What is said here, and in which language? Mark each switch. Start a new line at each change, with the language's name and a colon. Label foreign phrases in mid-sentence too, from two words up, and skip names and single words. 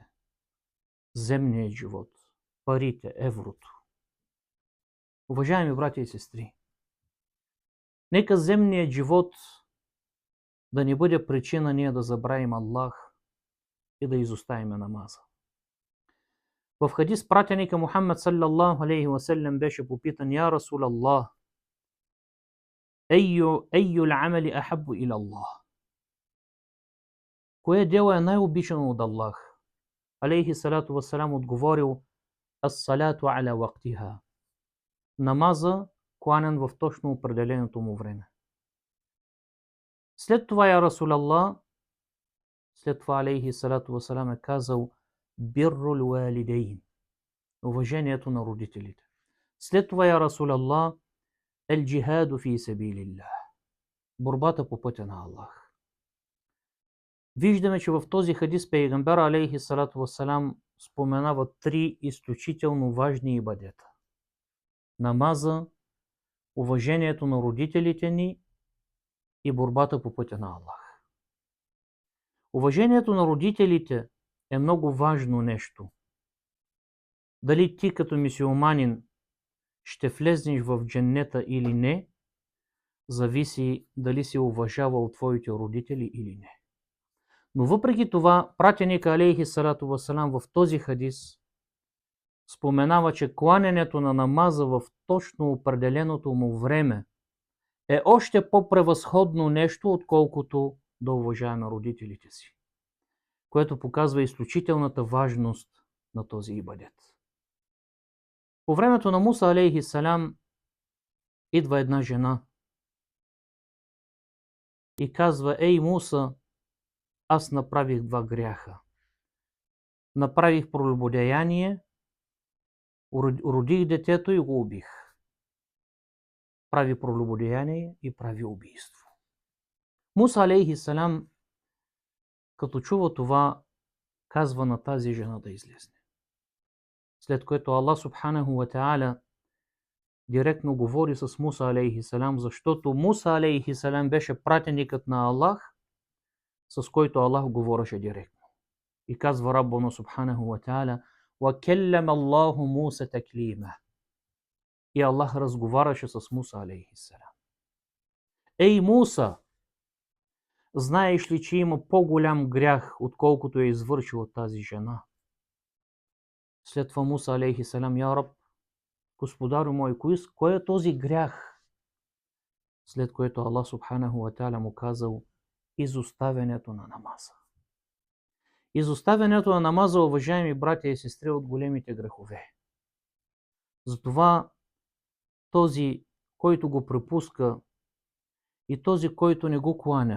Bulgarian: Земният живот, парите, еврото. Уважаеми братя и сестри, нека земният живот да не бъде причина ние да забравим Аллах и да изоставим намаза. В хадис пратеника Мухаммад
Arabic: صلى الله عليه وسلم
Bulgarian: беше попитан:
Arabic: يا رسول الله أي الأعمال أحب إلى الله?
Bulgarian: Кое дело е най-обичано от Аллах?
Arabic: عليه الصلاة والسلام отговорил: الصلاة على وقتها.
Bulgarian: Намаза, кланен в точно определеното му време. След това,
Arabic: يا رسول الله,
Bulgarian: след това
Arabic: عليه الصلاة والسلام
Bulgarian: е казал
Arabic: بر الوالدين,
Bulgarian: уважението на родителите. След това,
Arabic: يا رسول الله, الجهاد في سبيل الله,
Bulgarian: борбата по пътя на Аллах. Виждаме, че в този хадис пейгамбер
Arabic: عليه الصلاة والسلام
Bulgarian: споменава три изключително важни ибадета: намаза, уважението на родителите ни и борбата по пътя на Аллах. Уважението на родителите е много важно нещо. Дали ти като мюсюлманин ще влезнеш в дженнета или не, зависи дали си уважавал твоите родители или не. Но въпреки това, пратеника
Arabic: عليه الصلاة والسلام
Bulgarian: в този хадис споменава, че кланенето на намаза в точно определеното му време е още по-превъзходно нещо, отколкото да уважаваме родителите си, което показва изключителната важност на този ибадет. По времето на Муса
Arabic: عليه السلام
Bulgarian: идва една жена и казва: Ей Муса, аз направих два гряха. Направих прелюбодеяние, родих детето и го убих. Прави прелюбодеяние и прави убийство.
Arabic: موسى عليه السلام,
Bulgarian: като чува това, казва на тази жена да излезне. След което Аллах
Arabic: سبحانه وتعالى
Bulgarian: директно говори с Муса
Arabic: عليه السلام,
Bulgarian: защото Муса
Arabic: عليه السلام
Bulgarian: беше пратеникът на Аллах, с който Аллах говореше директно. И казва
Arabic: ربنا سبحانه وتعالى: وكلم الله موسى تكليما.
Bulgarian: И Аллах разговаряше с Муса
Arabic: عليه السلام.
Bulgarian: Ей Муса, знаеш ли, че има по-голям грях, отколкото е извършила тази жена? След това Муса
Arabic: عليه السلام: يا رب,
Bulgarian: Господарю мой, кой е този грях? След което Аллах
Arabic: سبحانه وتعالى
Bulgarian: му казал: изоставянето на намаза. Изоставянето на намаза, уважаеми братя и сестри, от големите грехове. Затова този, който го препуска и този, който не го кланя.